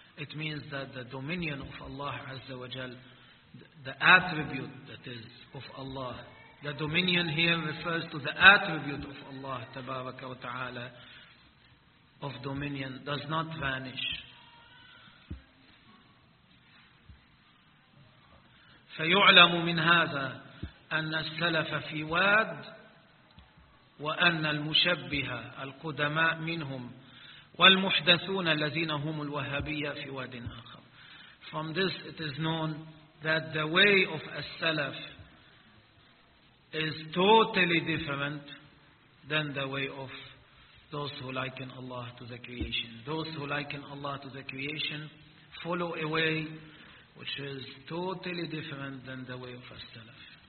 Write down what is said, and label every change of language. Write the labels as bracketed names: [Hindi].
[English] It means that the dominion of Allah, Azza wa Jal, the attribute that is of Allah, the dominion here refers to the attribute of Allah, Tabaraka wa Ta'ala, of dominion, does not vanish. [Arabic] فيعلم من هذا أن السلف في واد وأن المشبهة القدماء منهم والمحدثون الذين هم الوهابية في واد آخر. [English] From this it is known that the way of a salaf is totally different than the way of those who liken Allah to the creation. Those who liken Allah to the creation follow a way which is totally different than the way of As-Salaf.